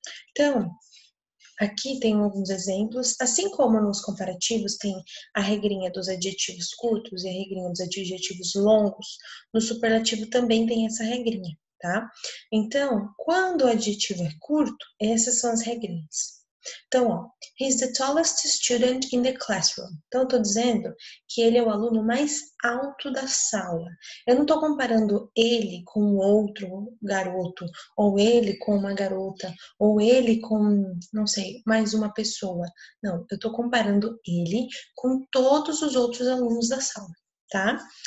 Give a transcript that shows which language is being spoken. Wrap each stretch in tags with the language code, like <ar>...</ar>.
<pt>Então, aqui tem alguns exemplos, assim como nos comparativos tem a regrinha dos adjetivos curtos e a regrinha dos adjetivos longos, no superlativo também tem essa regrinha, tá? Então, quando o adjetivo é curto, essas são as regrinhas. Então, ó,</pt> <en>he's the tallest student in the classroom.</en> <pt>Então, eu tô dizendo que ele é o aluno mais alto da sala. Eu não tô comparando ele com outro garoto, ou ele com uma garota, ou ele com, não sei, mais uma pessoa. Não, eu tô comparando ele com todos os outros alunos da sala, tá?</pt>